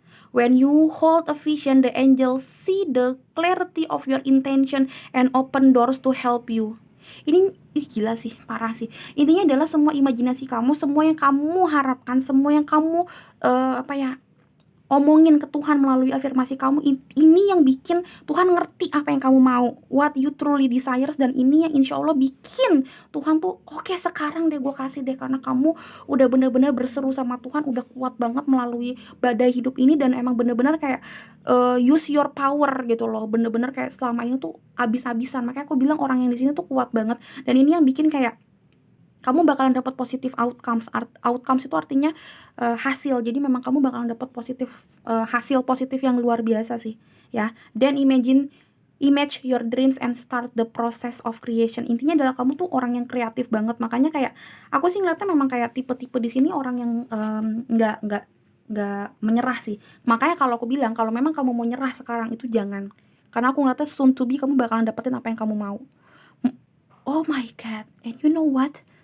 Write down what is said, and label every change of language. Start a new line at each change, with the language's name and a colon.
English: When you hold a vision, the angels see the clarity of your intention and open doors to help you.
Indonesian: Ini gila sih, parah sih. Intinya adalah semua imajinasi kamu, semua yang kamu harapkan, semua yang kamu omongin ke Tuhan melalui afirmasi kamu, ini yang bikin Tuhan ngerti apa yang kamu mau,
English: what you truly desires.
Indonesian: Dan ini yang insya Allah bikin Tuhan tuh oke, sekarang deh gue kasih deh, karena kamu udah bener-bener berseru sama Tuhan, udah kuat banget melalui badai hidup ini, dan emang bener-bener kayak
English: use your power
Indonesian: gitu loh, bener-bener kayak selama ini tuh abis-abisan. Makanya aku bilang orang yang di sini tuh kuat banget, dan ini yang bikin kayak kamu bakalan dapat
English: positive outcomes.
Indonesian: Outcomes itu artinya hasil. Jadi memang kamu bakalan dapat hasil positif yang luar biasa sih, ya.
English: Dan image your dreams and start the process of creation.
Indonesian: Intinya adalah kamu tuh orang yang kreatif banget. Makanya kayak aku sih ngeliatnya memang kayak tipe-tipe di sini orang yang nggak menyerah sih. Makanya kalau aku bilang kalau memang kamu mau nyerah sekarang itu jangan. Karena aku ngeliatnya
English: soon to be
Indonesian: kamu bakalan dapetin apa yang kamu mau.
English: Oh my god. And you know what?